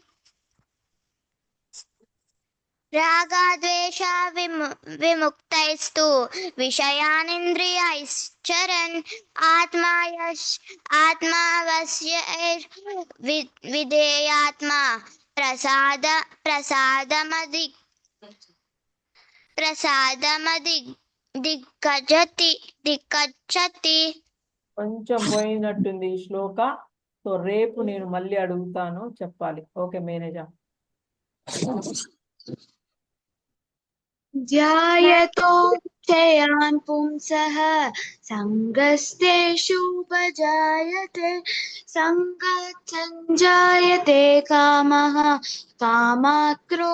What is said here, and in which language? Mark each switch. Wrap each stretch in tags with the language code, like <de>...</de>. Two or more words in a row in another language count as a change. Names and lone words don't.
<sa>रागद्वेषा विमुक्तैस्तु विषयानिन्द्रियैश्चरन् आत्मवश्यैर्विधेयात्मा प्रसादमधिगच्छति.</sa> <te>కొంచెం పోయినట్టుంది ఈ శ్లోక. సో రేపు నేను మళ్ళీ అడుగుతాను, చెప్పాలి.</te> <en>okay manager.</en> <sa>ध्यायतो विषयान् पुंसः संगस्तेषुपजायते संगात् संजायते कामः कामात्</sa>